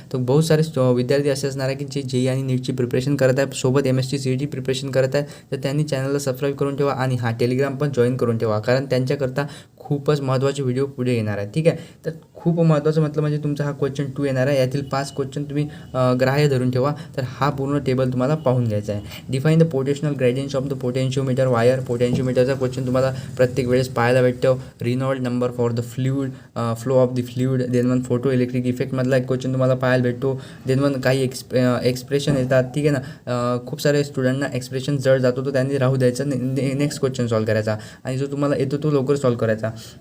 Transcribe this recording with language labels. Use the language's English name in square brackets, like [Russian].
[Marathi] तर बहुत सारे विद्यार्थी असे असणार आहे की जे JEE आणि नीटची प्रिपरेशन करत आहे, सोबत MST CET प्रिपरेशन करत आहे. तर त्यांनी चॅनलला सबस्क्राईब करून ठेवा आणि टेलिग्राम पण जॉईन करून ठेवा, कारण त्यांच्याकरता खूपच महत्त्वाचे व्हिडिओ पुढे येणार आहे. ठीक आहे. तर खूप महत्त्वाचं म्हटलं म्हणजे तुमचा हा क्वेश्चन 2 येणार आहे. यातील 5 क्वेश्चन तुम्ही ग्राह्य धरून ठेवा. तर हा पूर्ण टेबल तुम्हाला पाहून घ्यायचा आहे. [English] Define the potential gradients of the potentiometer wire. [Marathi] पोटेन्शिओमीटरचा question तुम्हाला प्रत्येक वेळेस पाहायला भेटतो. [English] Reynold number for the fluid, flow of the fluid. [Marathi] Then one, photo electric इफेक्टमधला एक क्वेश्चन तुम्हाला पाहायला भेटतो. देन वन, काही एक्सप्रेशन येतात. ठीक आहे ना. खूप सारे स्टुडंटना एक्सप्रेशन जड जातो, तो त्यांनी राहू द्यायचा, नेक्स्ट क्वेश्चन सॉल्व करायचा आणि जो तुम्हाला येतो तो लवकर सॉल्व करायचा.